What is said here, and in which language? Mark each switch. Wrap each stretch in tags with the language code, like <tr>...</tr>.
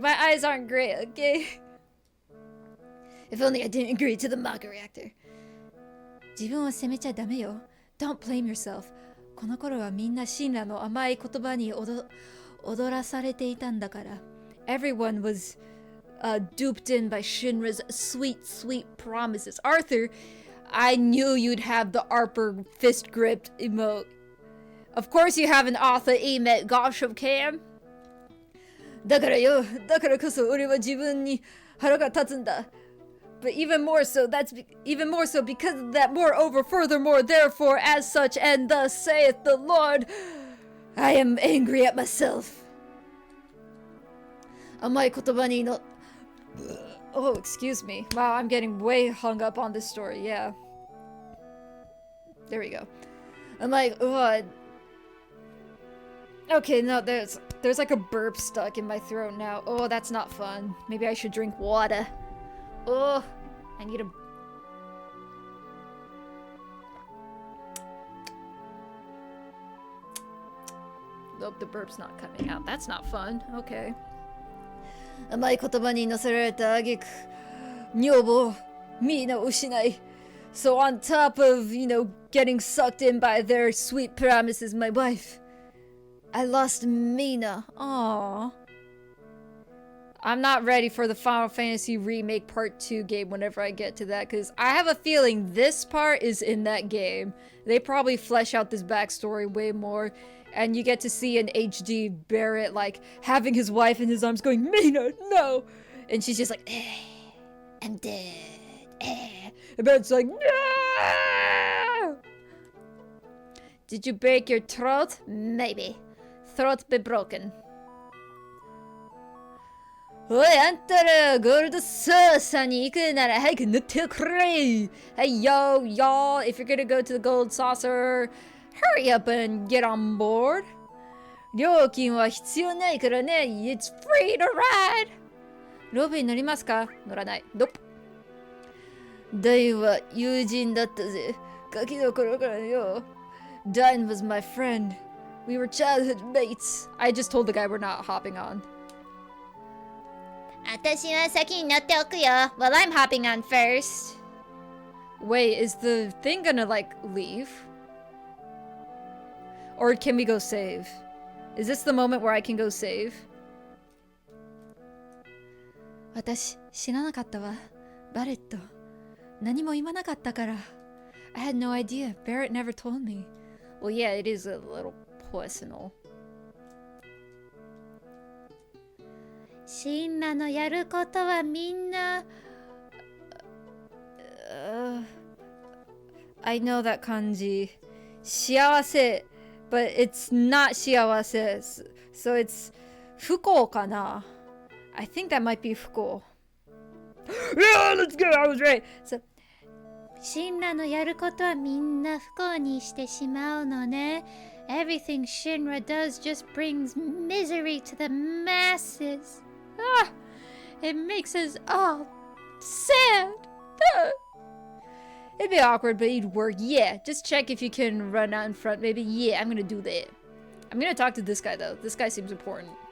<en>My eyes aren't great, okay? If only I didn't agree to the Mako reactor.</en> <ja>自分を責めちゃダメよ.</ja> <en>Don't blame yourself.</en> <ja>この頃はみんな神羅の甘い言葉に踊らされていたんだから.</ja> <en>Everyone was duped in by Shinra's sweet, sweet promises. Arthur, I knew you'd have the Arper fist gripped emote. Of course you have an Arthur emote, gosh of Cam.</en> <ja>だからこそ俺は自分に腹が立つんだ.</ja> <en>But even more so because of that, moreover, furthermore, therefore, as such, and thus saith the Lord, I am angry at myself.</en> <ja>甘い言葉にの...</ja> <en>Oh, excuse me. Wow, I'm getting way hung up on this story, yeah. There we go. I'm like, what? Okay, no, there's like a burp stuck in my throat now. Oh, that's not fun. Maybe I should drink water. Oh, I need a... Nope, the burp's not coming out. That's not fun. Okay.</en> <ja>甘い言葉に乗せられた挙句、女房、みんな失い。</ja> <en>So on top of, you know, getting sucked in by their sweet promises, my wife, I lost Mina. Aww. I'm not ready for the Final Fantasy Remake Part 2 game whenever I get to that, because I have a feeling this part is in that game. They probably flesh out this backstory way more, and you get to see an HD Barrett, like, having his wife in his arms going, Mina, no! And she's just like, I'm dead. And Barrett's like, no! Did you break your throat? Maybe. Throat be broken.</en> <ja>おい、あんたらゴールドソーサーに行くなら早く塗ってくれ</ja> <en>Hey, yo, y'all, if you're gonna go to the gold saucer, hurry up and get on board.</en> <ja>料金は必要ないからね。</ja> <en>It's free to ride!</en> <ja>ロープに乗りますか？乗らない。</ja> <en>Nope.</en> <ja>ダイは友人だったぜ。ガキの頃からよ。</ja> <en>Dine was my friend. We were childhood mates. I just told the guy we're not hopping on.</en> <ja>私は先に乗っておくよ。</ja> <en>Well, I'm hopping on first. Wait, is the thing gonna, like, leave? Or can we go save? Is this the moment where I can go save?</en> <ja>私、知らなかったわ。バレット。何も言わなかったから。</ja> <en>I had no idea. Barrett never told me. Well, yeah, it is a little personal.</en> <ja>シンラのやることはみんな。</ja> <en>I know that kanji. 幸せ but it's not 幸せ so it's 不幸かな I think that might be 不幸 Yeah, let's go! I was right! So,</en> <ja>シンラのやることはみんな不幸にしてしまうのね。</ja> <en>Everything Shinra does just brings misery to the masses. it makes us all sad. It'd be awkward, but it'd work. Yeah, just check if you can run out in front. Maybe. Yeah, I'm gonna do that. I'm gonna talk to this guy, though. This guy seems important.</en>